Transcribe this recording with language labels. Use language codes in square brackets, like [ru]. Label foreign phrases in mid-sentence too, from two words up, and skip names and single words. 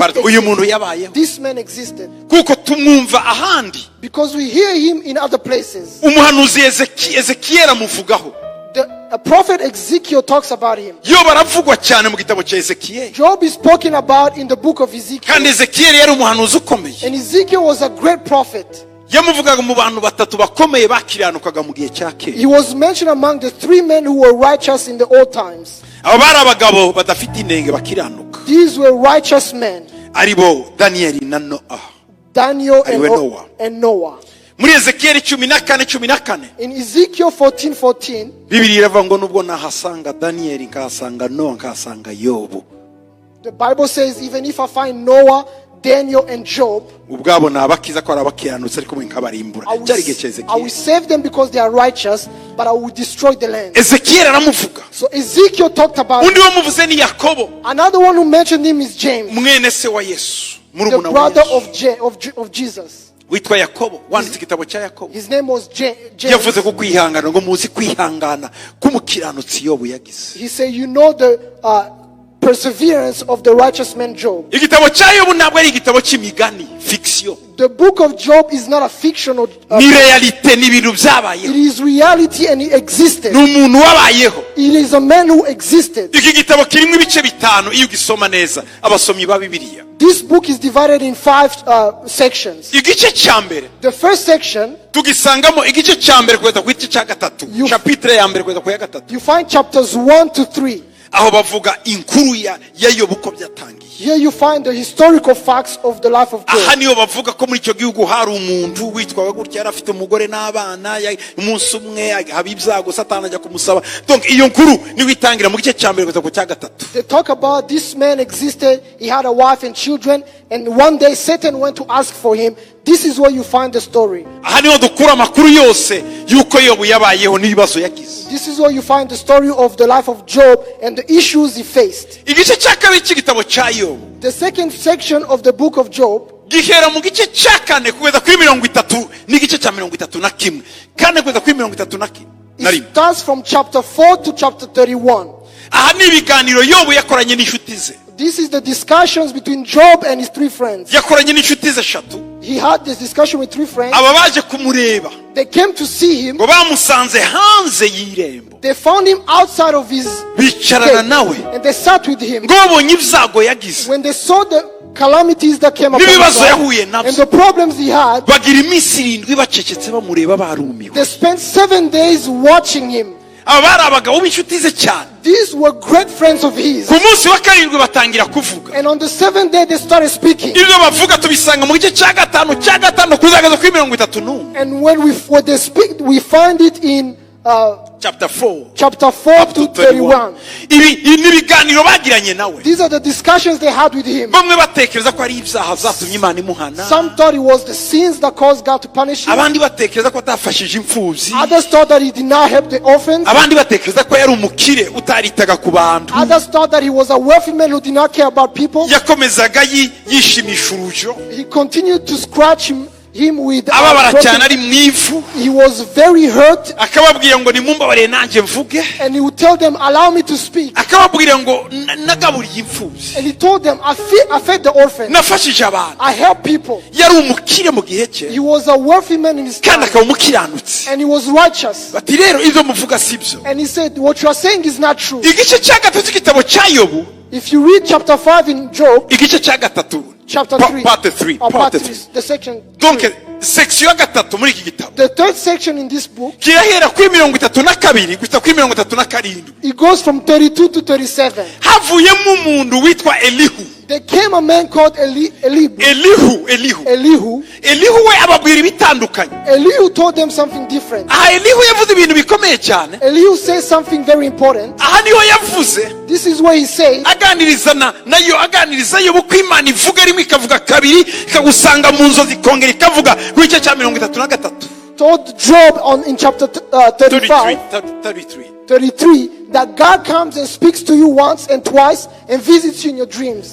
[rw] uyu muntu yabayeho. [en] this man existed. [rw] Kuko tumwumva ahandi. [en] Because we hear him in other places. [rw] Umuhanuzi Ezekiel amuvugaho. [en] A prophet Ezekiel talks about him. [rw] Yo baravugwa cyane mu gitabo cya Ezekiel. [en] Job is spoken about in the book of Ezekiel. [rw] Kandi Ezekiel yari umuhanuzi ukomeye. [en] And Ezekiel was a great prophet. [rw] Yamuvugaga mu bantu batatu bakomeye bakiranukaga mu gihe cya kera. [en] He was mentioned among the 3 men who were righteous in the old times. [rw] Abo bari abagabo badafite inenge bakiranuka. [en] These were righteous men. [rw] Aribo Daniel na Noah. [en] Daniel and Noah. [rw] Muri Ezekiel 14:14. [en] In Ezekiel 14:14, [rw] Bibiliya iravuga ngo nubwo nahasanga Daniel nkahasanga Noah nkahasanga Yobu. [en] The Bible says even if I find Noah, Daniel and Job, [rw] ubwabo nabakiza ko arabakiranutse ariko mwe nkabarimbura. Cyari gihe cya [en] I will save them because they are righteous, but I will destroy the land. [rw] Ezekiel aramuvuga. [en] So Ezekiel talked about [rw] undi wamuvuze ni Yakobo. [en] Another one who mentioned him is James, [rw] mwene se wa Yesu, [en] the brother of Jesus. [rw] Witwa Yakobo, wanditse igitabo cya Yakobo. [en] His name was James. [rw] Yavuze ko kwihangana ngo muzi kwihangana k'umukiranutsi Yobu yagize. [en] He said, you know the perseverance of the righteous man Job. [rw] Igitabo cya Yobu ntabwo ari igitabo cy'imigani, fiction. [en] The book of Job is not a fictional. [rw] Ni realite, ni ibintu byabayeho. [en] It is reality and it existed. [rw] Ni umuntu wabayeho. [en] It is a man who existed. [rw] Iki gitabo kirimo ibice bitanu iyo ugisoma neza abasomyi ba Bibiliya. [en] This book is divided in 5 sections. [rw] Igice cya mbere, [en] The first section, [rw] tugisangamo igice cya mbere kugeza ku gice cya gatatu. Chapitre ya mbere kugeza ku ya gatatu. [en] you find chapters 1 to 3. [rw] Aho bavuga inkuru ya Yobu ko byatangiye. [en] Here you find the historical facts of the life of Job. [rw] Aha niyo bavuga ko muri icyo gihugu hari umuntu witwaga gutya, yari afite umugore n'abana, umunsi umwe haba ibyago Satani ajya kumusaba. Donc iyo nkuru niyo itangira mu gice cya mbere kugeza ku cya gatatu. [en] They talk about this man existed, he had a wife and children, and one day Satan went to ask for him. This is where you find the story. [rw] Aha niho dukura amakuru yose yuko Yobu yabayeho n'ibibazo yagize. [en] This is where you find the story of the life of Job and the issues he faced. [rw] Igice cya kabiri cy'igitabo cya Yobu, [en] The second section of the book of Job, [rw] gihera mu gice cya kane kugeza kuri 30 n'igice cya 31 kane kugeza kuri 31. [en] it starts from chapter 4 to chapter 31. [rw] Aha ni ibiganiro Yobu yakoranye n'inshuti ze. [en] This is the discussions between Job and his 3 friends. [rw] Yakoranye n'inshuti ze 3. [en] He had this discussion with 3 friends. [rw] Aba baje kumureba. [en] They came to see him. [rw] Ngo bamusanze hanze y'irembo. [en] They found him outside of his [rw] Bicarana [en] gate, [rw] nawe. [en] and they sat with him. [rw] Ngo babonye ibyago yagize. [en] When they saw the calamities that came upon [rw] N'ibibazo [en] him [rw] yahuye [en] and [rw] nabyo. [en] the problems he had, [rw] Bagira iminsi 7 bacecetse bamureba barumiwe. [en] they spent 7 days watching him. [rw] Aba bari abagabo b'inshuti ze cyane. [en] These were great friends of his. [rw] Ku munsi wa karindwi batangira kuvuga. [en] And on the 7th day they started speaking. [rw] Ibyo bavuga tubisanga mu gice cya gatanu kuzageza kuri 31. [en] And when they speak, we find it in chapter 4 to 31. [rw] Ibi ni ibiganiro bagiranye nawe. [en] These are the discussions they had with him. [rw] Bamwe batekereza ko ari ibyaha zatumye Imana imuhana. [en] Some thought it was the sins that caused God to punish him. [rw] Abandi batekereza ko atafashije imfubyi. [en] Others thought that he did not help the orphans. [rw] Abandi batekereza ko yari umukire utaritaga ku bantu. [en] Others thought that he was a wealthy man who did not care about people. [rw] Yakomezaga yishimisha urujo. [en] He continued to scratch him with [rw] ababara cyane ari mwivu. [en] He was very hurt. [rw] Akababwira ngo nimumbabarire nanjye mvuge. [en] And he would tell them, allow me to speak. [rw] Akababwira ngo nagaburiye imfubyi. [en] And he told them, I fed the orphans. [rw] Nafashije abantu. [en] I helped people. [rw] Yari umukire mu gihe cye. [en] He was a wealthy man in his time. [rw] Kandi akaba umukiranutsi. [en] And he was righteous. [rw] Bati rero ibyo muvuga sibyo. [en] And he said, what you are saying is not true. [rw] Igice cya gatatu cy'igitabo cya Yobu. [en] If you read chapter 5 in Job, [rw] igice cya gatatu [en] chapter 3. Part 3. Or Part part 3. 3. The section. [rw] Donc 3. section ya gatatu muri iki gitabo [en] The third section in this book, [rw] kirahera kuri 32 gusa kuri 37. [en] it goes from 32 to 37. [rw] havuyemo umuntu witwa Elihu. [en] There came a man called Elihu. [rw] Elihu we ababwira ibitandukanye. [en] Elihu told them something different. [rw] Elihu yavuze ibintu bikomeye cyane. [en] Elihu says something very important. [rw] Niho yavuze. [en] This is where he said, [rw] aganiriza yo uko Imana ivuga rimwe ikavuga kabiri ikagusanga mu nzozi ikongera ikavuga ku gice cya 33. [en] told Job in chapter 33 that God comes and speaks to you once and twice and visits you in your dreams.